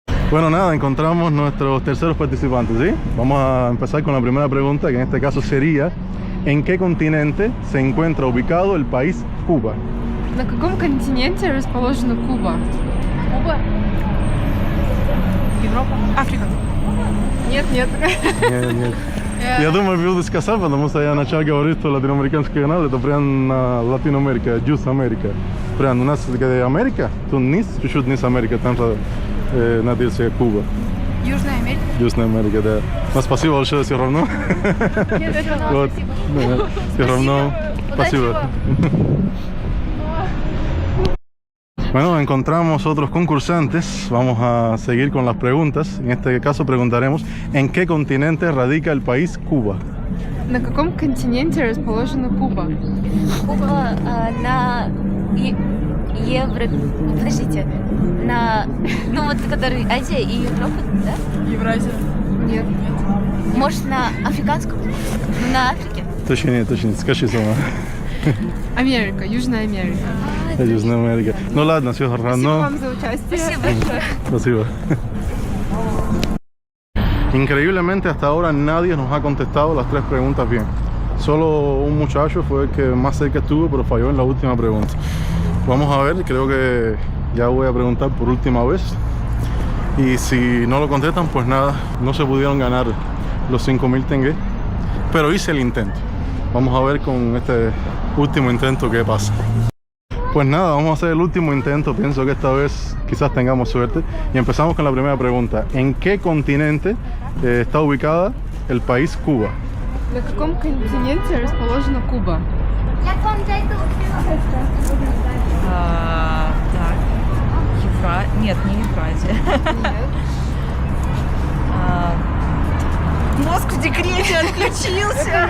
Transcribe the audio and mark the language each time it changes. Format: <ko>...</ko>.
<es>Bueno, nada, encontramos nuestros terceros participantes, ¿sí? Vamos a empezar con la primera pregunta, que en este caso sería: ¿en qué continente se encuentra ubicado el país Cuba?</es> <ru>На каком континенте расположена Куба? Куба? Европа? Африка? Нет. Нет. Я думаю, буду сказать, потому что я начал говорить, что латиноамериканский канал это прям на Латиноамерика, Юж Америка. Прям у нас где Америка, тут низ, чуть-чуть низ Америка, там находится Куба. Южная Америка? Южная Америка, да. Но спасибо большое, все равно. Нет, это Вот. Да, все равно. Спасибо.</ru> <es>Bueno, encontramos otros concursantes. Vamos a seguir con las preguntas. En este caso preguntaremos: ¿en qué continente radica el país Cuba?</es> <ru>На каком континенте расположена Куба? Куба на Евро... Подождите. На... Ну вот, который Азия и Европа, да? Евразия. Нет. Может, на африканском? На Африке? Точнее, скажи сама. Америка, Южная Америка. Южная Америка. Ну ладно, все Спасибо равно. вам за участие. Спасибо большое. Спасибо.</ru> <es>Increíblemente hasta ahora nadie nos ha contestado las tres preguntas bien. Solo un muchacho fue el que más cerca estuvo, pero falló en la última pregunta. Vamos a ver, creo que ya voy a preguntar por última vez. Y si no lo contestan, pues nada, no se pudieron ganar los 5.000 tengués. Pero hice el intento. Vamos a ver con este último intento qué pasa. Pues nada, vamos a hacer el último intento. Pienso que esta vez quizás tengamos suerte. Y empezamos con la primera pregunta. ¿En qué continente está ubicada el país Cuba?</es> <ru>На каком континенте расположена Куба? Так. Нет, не Евразия. Мозг в декрете отключился.</ru>